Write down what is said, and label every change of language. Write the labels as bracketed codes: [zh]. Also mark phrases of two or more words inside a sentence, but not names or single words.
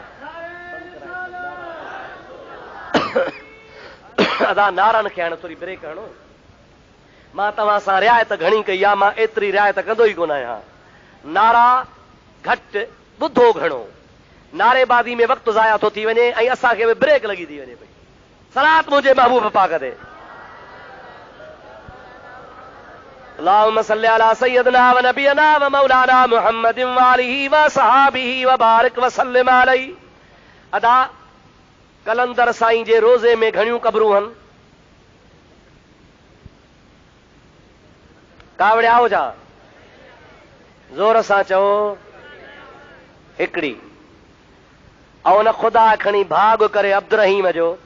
[sd] अदा नारनि खे हाणे थोरी ब्रेक हणो। मां तव्हां सां रिआयत घणी कई आहे, मां एतिरी रिआयत कंदो ई कोन आहियां। नारा घटि, ॿुधो घणो। नारेबाज़ी में वक़्तु ज़ाया थो थी वञे ऐं असांखे बि ब्रेक लॻी थी वञे पई। सलात मुंहिंजे महबूब पाक ते। [ar] اللهم صل على سيدنا ونبينا ومولانا محمد وآله وصحبه وبارك وسلم عليه. [sd] अदा कलंदर साईं जे रोज़े में घणियूं क़बरूं आहिनि? कावड़िया हो जा, ज़ोर सां चओ। हिकिड़ी। ऐं उन ख़ुदा खणी भाग करे अब्दुर्रहीम जो।